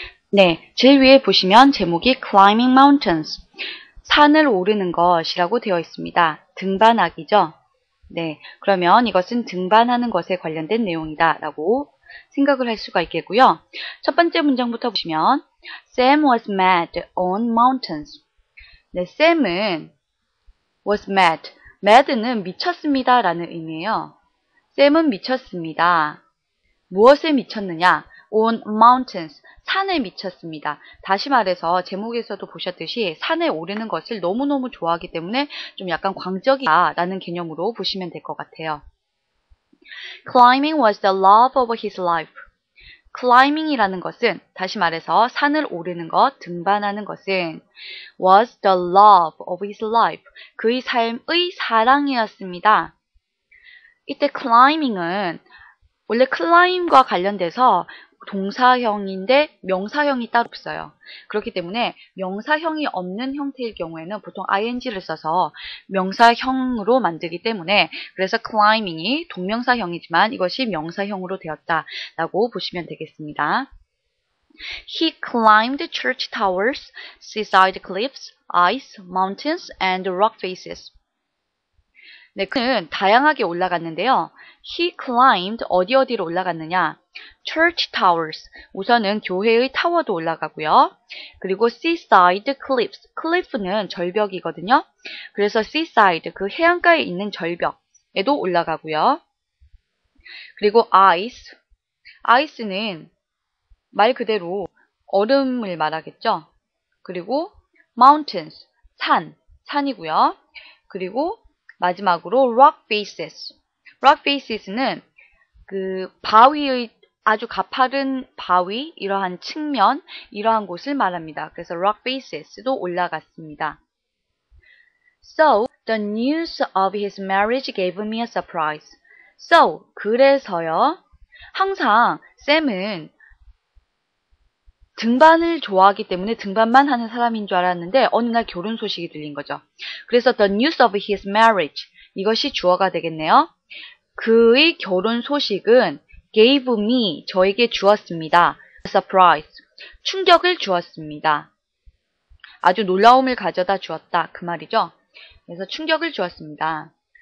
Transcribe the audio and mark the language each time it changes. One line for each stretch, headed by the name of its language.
Korean: 네, 제일 위에 보시면 제목이 Climbing Mountains, 산을 오르는 것이라고 되어 있습니다. 등반하기죠. 네, 그러면 이것은 등반하는 것에 관련된 내용이다 라고 생각을 할 수가 있겠고요. 첫 번째 문장부터 보시면
English: Sam was mad on mountains.
Korean: 네, Sam은
English: was mad.
Korean: mad는 미쳤습니다 라는 의미예요. Sam은 미쳤습니다. 무엇에 미쳤느냐?
English: on mountains.
Korean: 산에 미쳤습니다. 다시 말해서 제목에서도 보셨듯이 산에 오르는 것을 너무너무 좋아하기 때문에 좀 약간 광적이다 라는 개념으로 보시면 될 것 같아요.
English: Climbing was the love of his life.
Korean: climbing이라는 것은 다시 말해서 산을 오르는 것, 등반하는 것은
English: was the love of his life.
Korean: 그의 삶의 사랑이었습니다. 이때 climbing은 원래 climb과 관련돼서 동사형인데 명사형이 따로 없어요. 그렇기 때문에 명사형이 없는 형태일 경우에는 보통 ing를 써서 명사형으로 만들기 때문에 그래서 climbing이 동명사형이지만 이것이 명사형으로 되었다라고 보시면 되겠습니다.
English: He climbed church towers, seaside cliffs, ice, mountains, and rock faces.
Korean: 네, 그는 다양하게 올라갔는데요.
English: He climbed
Korean: 어디로 올라갔느냐?
English: Church towers.
Korean: 우선은 교회의 타워도 올라가고요. 그리고 seaside cliffs. cliff는 절벽이거든요. 그래서 seaside, 그 해안가에 있는 절벽에도 올라가고요. 그리고 ice. ice는 말 그대로 얼음을 말하겠죠. 그리고 mountains. 산이고요. 그리고 마지막으로 rock faces. rock faces는 그 바위의 아주 가파른 바위, 이러한 측면, 이러한 곳을 말합니다. 그래서 rock faces도 올라갔습니다.
English: So, the news of his marriage gave me a surprise.
Korean: So, 그래서요. 항상 샘은 등반을 좋아하기 때문에 등반만 하는 사람인 줄 알았는데 어느 날 결혼 소식이 들린 거죠. 그래서
English: the news of his marriage,
Korean: 이것이 주어가 되겠네요. 그의 결혼 소식은
English: gave me,
Korean: 저에게 주었습니다. surprise, 충격을 주었습니다. 아주 놀라움을 가져다 주었다, 그 말이죠. 그래서 충격을 주었습니다.